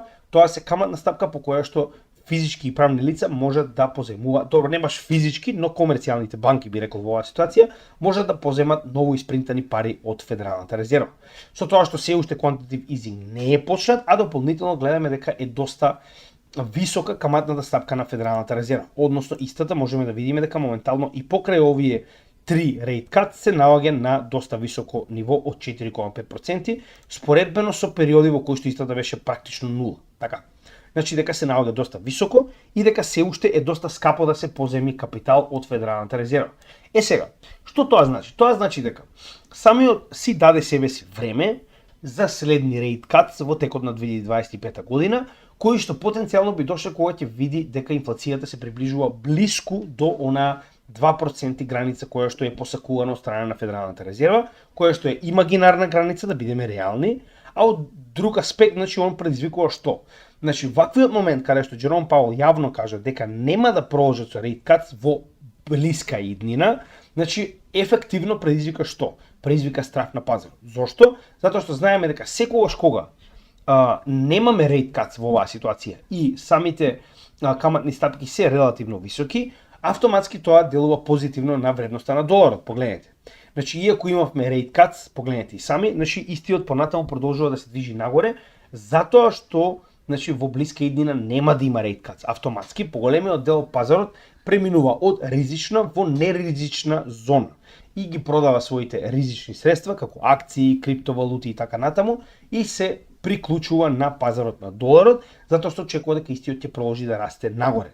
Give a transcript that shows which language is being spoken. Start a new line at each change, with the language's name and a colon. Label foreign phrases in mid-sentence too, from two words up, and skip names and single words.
Macedonian: Тоа се каматна стапка по која што физички и правни лица можат да поземуваат, добро, не баш физички, но комерцијалните банки, би рекол во оваа ситуација, можат да поземат ново испринтани пари од Федералната резерва. Со тоа што се уште
English: quantitative easing
Macedonian: не е почнат, а дополнително гледаме дека е доста висока каматната стапка на Федералната резерва. Односно, истата можеме да видиме дека моментално и покрај овие 3
English: rate cut
Macedonian: се наоѓа на доста високо ниво од 4,5%, споредбено со периоди во кои што истата беше практично нула. Така. Значи дека се наоѓа доста високо и дека се уште е доста скапо да се поземи капитал од Федералната резерва. Сега, што тоа значи? Тоа значи дека самиот си даде себе си време за следни
English: rate cuts
Macedonian: во текот на 2025 година, кои што потенцијално би дошле кога ќе види дека инфлацијата се приближува блиску до она 2% граница која што е посакувана од страна на Федералната резерва, која што е имагинарна граница, да бидеме реални, а од друг аспект, значи, он предизвикува што? Значи, ваквиот момент каде што Џером Пауел јавно кажа дека нема да продолжат со
English: rate cuts
Macedonian: во блиска иднина, значи, ефективно предизвика што? Предизвика страх на пазарот. Зошто? Затоа што знаеме дека секогаш кога немаме
English: rate cuts
Macedonian: во оваа ситуација и самите каматни стапки се релативно високи, автоматски тоа делува позитивно на вредноста на доларот, погледнете. Значи, иако имавме
English: rate cuts,
Macedonian: погледнете и сами, значи истиот понатаму продолжува да се движи нагоре, затоа што значи во блиска иднина нема да има
English: rate cuts.
Macedonian: Автоматски поголемиот дел од пазарот преминува од ризична во неризична зона и ги продава своите ризични средства како акции, криптовалути и така натаму и се приклучува на пазарот на доларот, затоа што очекува дека истиот ќе продолжи да расте нагоре.